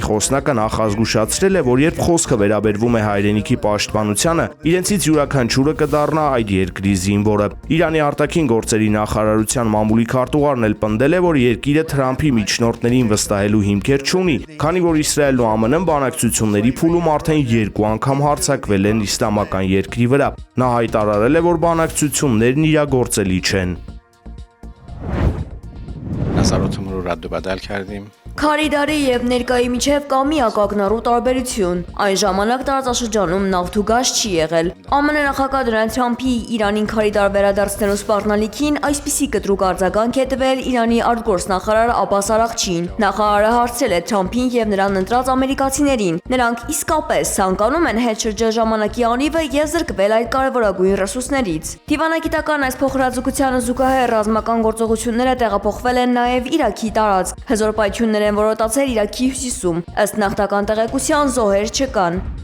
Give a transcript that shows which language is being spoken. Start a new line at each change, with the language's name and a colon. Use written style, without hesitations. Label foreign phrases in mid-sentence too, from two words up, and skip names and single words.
Armenian: խոսնակը նախազգուշացրել է, որ երբ խոսքը վերաբերվում է հայրենիքի պաշտպանությանը, իրենցից յուրաքանչյուրը կդառնա այդ երկրի զինվորը։ Իրանի արտաքին գործերի նախարարության մամուլի քարտուղարն էլ պնդել է, որ երկիրը Թրամփի միջնորդներին վստահելու հիմքեր չունի, քանի որ Իսրայելն ու ԱՄՆ-ն բանակցությունների փուլում արդեն 2 անգամ հարձակվել են իսլամական երկրի վրա։ Նա հայտարարել է, որ բանակցություններն իրագործելի չեն։
Persian: نظرات رو رد و بدل کردیم.
Armenian: Քարիդարի եւ ներկայի միջև կա միակ ակնառու տարբերություն։ Այն ժամանակ տարածաշրջանում նավթ ու գազ չի եղել։ ԱՄՆ նախագահ Դոնալդ Թրամփի Իրանին քարիդար վերադարձնելու սպառնալիքին այսպիսի կտրուկ արձագանք է տվել Իրանի արտգործնախարար Աբբաս Արաղչին։ Նախարարը հարցրել է Թրամփին եւ նրան ընտրած ամերիկացիներին։ Նրանք իսկապես ցանկանում են հետ շրջել ժամանակի անիվը եւ զրկվել այդ կարևորագույն ռեսուրսներից։ Դիվանագիտական այս փոխհրաձգությանը զուգահեռ ռազմական գործողությունները տեղափոխվել են նաեւ Իրաքի տարածք։ Հզոր պայթյուններ են որոտացել Իրաքի հյուսիսում։ Ըստ նախնական տեղեկության զոհեր չկան։